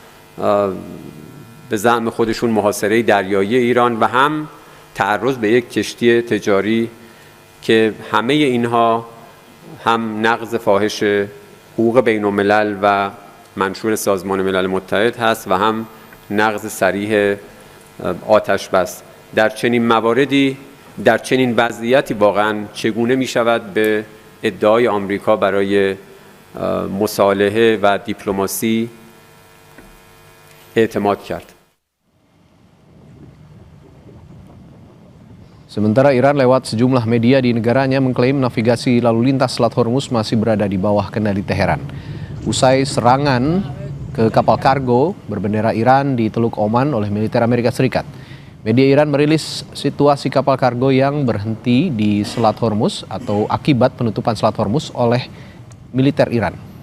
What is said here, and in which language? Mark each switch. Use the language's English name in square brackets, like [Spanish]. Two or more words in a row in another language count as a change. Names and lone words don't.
[Persian] به زعم خودشون محاصره دریایی ایران و هم تعرض به یک کشتی تجاری که همه اینها هم نقض فاحش حقوق بین الملل و منشور سازمان ملل متحد هست و هم نقض صریح آتش بس. در چنین مواردی، در چنین وضعیتی واقعا چگونه می شود به ادعای آمریکا برای مصالحه و دیپلماسی اعتماد کرد؟ [Indonesian] Sementara Iran lewat sejumlah media di negaranya mengklaim navigasi lalu lintas Selat Hormuz masih berada di bawah kendali Teheran. Usai serangan ke kapal kargo berbendera Iran di Teluk Oman oleh militer Amerika Serikat, media Iran merilis situasi kapal kargo yang berhenti di Selat Hormuz atau akibat penutupan Selat Hormuz oleh militer Iran.